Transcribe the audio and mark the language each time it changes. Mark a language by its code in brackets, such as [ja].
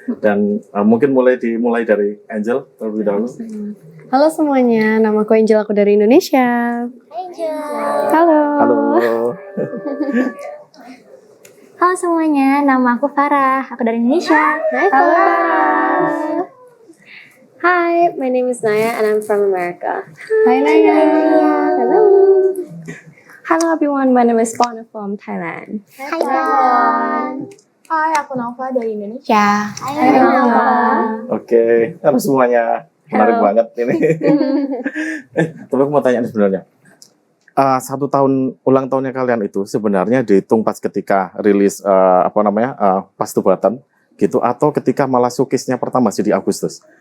[id] Dan mungkin dimulai dari Angel terlebih dahulu. Halo semuanya, nama aku Angel, aku dari Indonesia. Angel. Halo. Halo. Halo semuanya, nama aku Farah. Aku dari Indonesia. Hai Farah. [en] Hi, my name is Naya and I'm from America. Hi Naya. Hello. Hello everyone, my name is Pona from Thailand. [id] Hai Bon. Hai, aku Nova dari Indonesia. Hai Nova. Oke, halo semuanya. Menarik banget ini. Tapi aku mau tanya nih sebenarnya. 1 tahun ulang tahunnya kalian itu sebenarnya dihitung pas ketika rilis Pas to Button gitu, atau ketika malah showcase-nya pertama sih di Agustus?